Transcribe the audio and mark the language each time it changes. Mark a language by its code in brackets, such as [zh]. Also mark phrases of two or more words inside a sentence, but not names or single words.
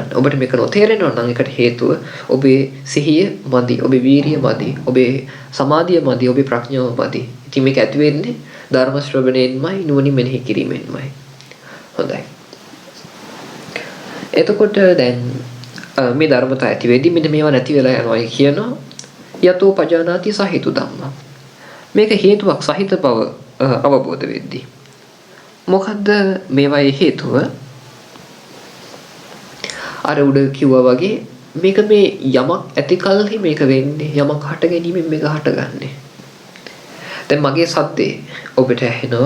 [si] ඔබට මේක නොතේරෙනවා නම් ඒකට හේතුව ඔබේ සිහිය මදි, ඔබේ වීරිය මදි, ඔබේ සමාධිය මදි, ඔබේ ප්‍රඥාව මදි. ඉතින් මේක ඇති වෙන්නේ ධර්ම ශ්‍රවණයෙන්මයි, නුවණින් මෙනෙහි කිරීමෙන්මයි. හොඳයි. එතකොට දැන් මේ ධර්මතා ඇති වෙද්දී මෙන්න මේවා නැති වෙලා යනවා කියනවා. [pi] යතෝ පජානාති සහිතු ධම්ම. [si] මේක හේතුවක් සහිත බව අවබෝධ වෙද්දී මොකද්ද මේවායේ හේතුව? අර උඩ කිව්වා වගේ මේක මේ යමක් ඇති කලෙහි මේක වෙන්නේ, යමක් හට ගැනීමෙන් මේක හටගන්නේ. දැන් මගේ සද්දේ ඔබට ඇහෙනවා.